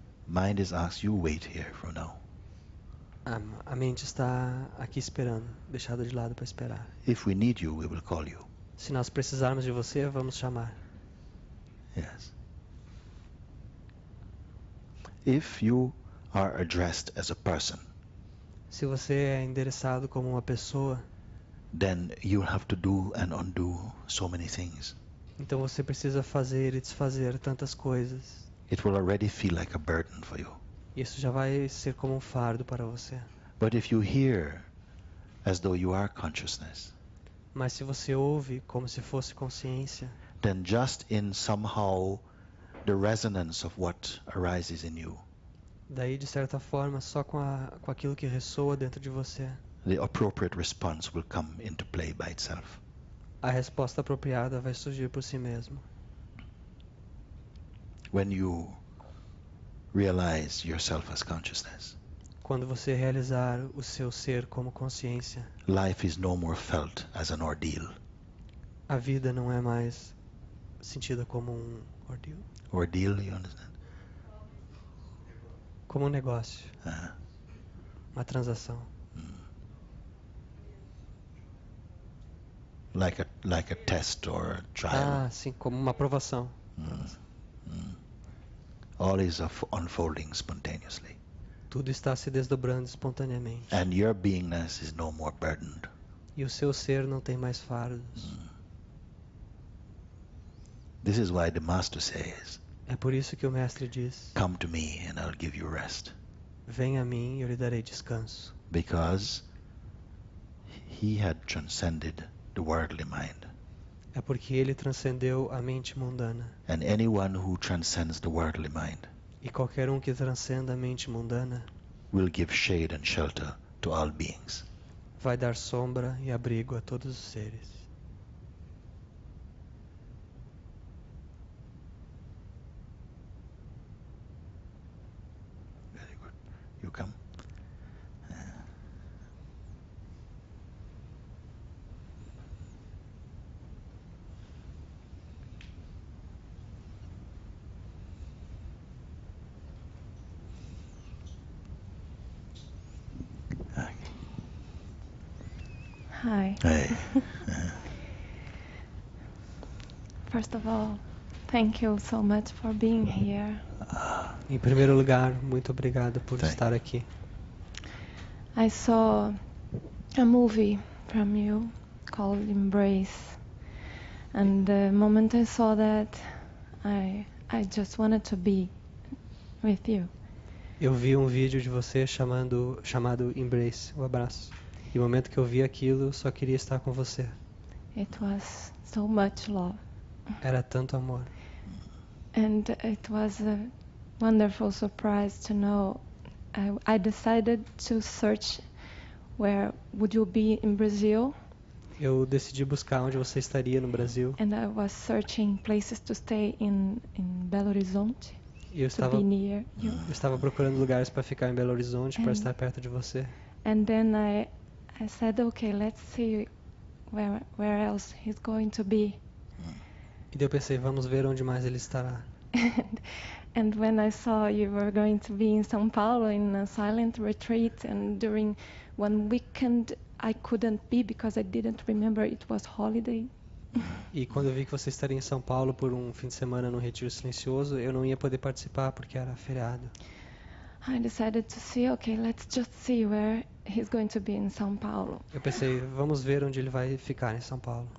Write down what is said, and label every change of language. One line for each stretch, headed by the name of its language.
English: mind is asked, you wait here for now.
Portuguese: a mente está aqui esperando, deixada de lado para esperar.
English: If we need you, we will call you.
Portuguese: Se nós precisarmos de você, vamos chamar.
English: Yes. If you are addressed as a person,
Portuguese: Se você é endereçado como uma pessoa,
English: then you have to do and undo so many things.
Portuguese: então você precisa fazer e desfazer tantas coisas.
English: It will already feel like a burden for you.
Portuguese: Isso já vai ser como um fardo para você.
English: But if you hear as though you are consciousness,
Portuguese: Mas se você ouve como se fosse consciência,
English: then just in somehow the resonance of what arises in you,
Portuguese: daí de certa forma, só com aquilo que ressoa dentro de você,
English: the appropriate response will come into play by itself.
Portuguese: a resposta apropriada vai surgir por si mesmo.
English: When you realize yourself as consciousness,
Portuguese: Quando você realizar o seu ser como consciência,
English: life is no more felt as an ordeal.
Portuguese: a vida não é mais sentida como um ordeal,
English: Ordeal, you understand?
Portuguese: como um negócio, uma transação.
English: Like a test or a trial.
Portuguese: Sim, como uma aprovação.
English: All is unfolding spontaneously.
Portuguese: Tudo está se desdobrando espontaneamente.
English: And your beingness is no more burdened.
Portuguese: E o seu ser não tem mais fardos.
English: This is why the Master says,
Portuguese: É por isso que o mestre diz:
English: come to me and I'll give you rest.
Portuguese: venha a mim e eu lhe darei descanso.
English: Because he had transcended the worldly mind.
Portuguese: É porque ele transcendeu a mente mundana.
English: And anyone who transcends the worldly mind
Portuguese: E qualquer um que transcenda a mente mundana
English: will give shade and shelter to all beings.
Portuguese: vai dar sombra e abrigo a todos os seres.
English: Very good. You come. Hi. Hey. First of all, thank you so much for being here.
Portuguese: Em primeiro lugar, muito obrigado por
English: Thank
Portuguese: estar aqui.
English: I saw a movie from you called Embrace. And the moment I saw that, I just wanted to be with you.
Portuguese: Eu vi um vídeo de você chamado Embrace, o abraço. E no momento que eu vi aquilo, eu só queria estar com você.
English: It was so much love.
Portuguese: Era tanto amor.
English: And it was a wonderful surprise to know. I decided to search where would you be in Brazil.
Portuguese: Eu decidi buscar onde você estaria no Brasil.
English: And I was searching places to stay in Belo Horizonte.
Portuguese: E eu
English: To be near you.
Portuguese: estava procurando lugares para ficar em Belo Horizonte, para
English: And-
Portuguese: estar perto de você.
English: And then I said, okay, let's see where else he's going to be.
Portuguese: E daí eu pensei, vamos ver onde mais ele estará.
English: And when I saw you were going to be in São Paulo in a silent retreat, and during one weekend I couldn't be because I didn't remember it was holiday.
Portuguese: E quando eu vi que você estaria em São Paulo por um fim de semana num retiro silencioso, eu não ia poder participar porque era feriado.
English: I decided to see, okay, let's just see where he's going to be in São Paulo.
Portuguese: Eu pensei, vamos ver onde ele vai ficar em São Paulo.